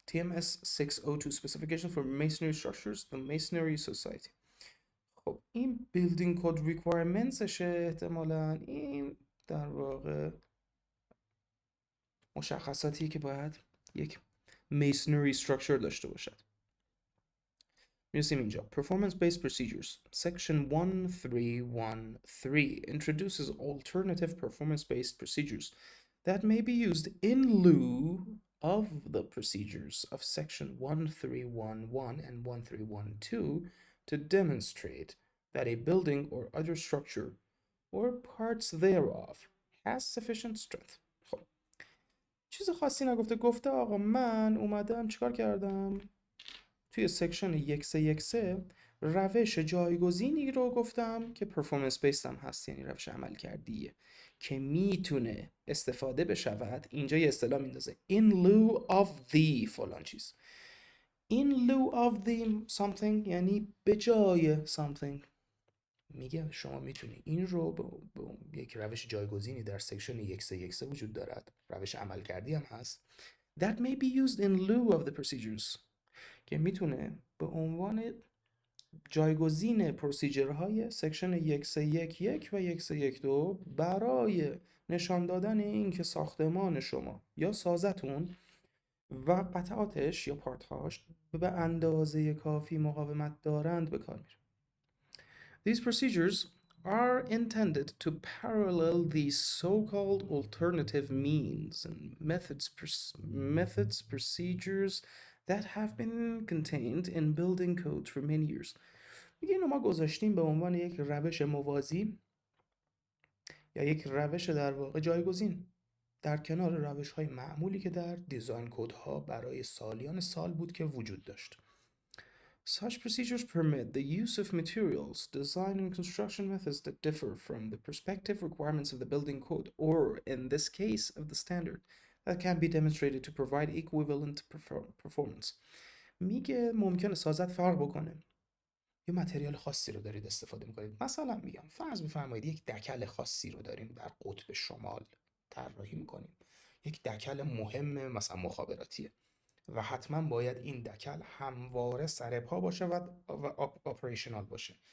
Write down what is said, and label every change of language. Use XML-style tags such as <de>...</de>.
<en>TMS 602 Specification for Masonry Structures. The Masonry Society.</en> <fa>خب این بیلدینگ کد ریکوایرمنتسشه احتمالاً. این در واقع مشخصاتی که باید یک masonry structure داشته باشد. میرسیم اینجا.</fa> <en>Performance based procedures. Section 1313 introduces alternative performance based procedures that may be used in lieu of the procedures of section 1311 and 1312 to demonstrate that a building or other structure or parts thereof has sufficient strength.</en> <fa>خب چیز خاصی نگفته، گفته آقا من اومدم چیکار کردم؟ توی سکشن 1313 روش جایگزینی رو گفتم که پرفورمنس بیس هم هست، یعنی روش عمل کردیه که میتونه استفاده بشود. اینجا یه اصطلاح میندازه</fa> <en>in lieu of the</en> <fa>فلان چیز.</fa> <en>in lieu of the something</en> <fa>یعنی به جای something. میگه شما میتونی این رو به یک روش جایگزینی در سکشن 1313 وجود دارد، روش عمل کردی هم هست.</fa> <en>That may be used in lieu of the procedures</en> <fa>که میتونه به عنوان جایگزین پروسیجرهای سکشن 1311 و 1312 برای نشان دادن این که ساختمان شما یا سازتون و قطعاتش یا پارتهاش به اندازه کافی مقاومت دارند به کار میره.</fa> <en>These procedures are intended to parallel the so-called alternative means and procedures that have been contained in building codes for many years.</en> <fa>میگه اینو ما گذاشتیم به عنوان یک روش موازی یا یک روش در واقع جایگزین در کنار روش‌های معمولی که در دیزاین کدها برای سالیان سال بود که وجود داشت.</fa> <en>Such procedures permit the use of materials, design and construction methods that differ from the prospective requirements of the building code or, in this case, of the standard, that can be demonstrated to provide equivalent performance.</en> <fa>میگه ممکنه سازت فرق بکنه. یه متریال خاصی رو دارید استفاده میکنید. مثلا میگم فرض بفرمایید یک دکل خاصی رو داریم در قطب شمال طراحی میکنیم. یک دکل مهم مثلا مخابراتیه و حتما باید این دکل همواره سر پا باشه و آپریشنال باشه.</fa>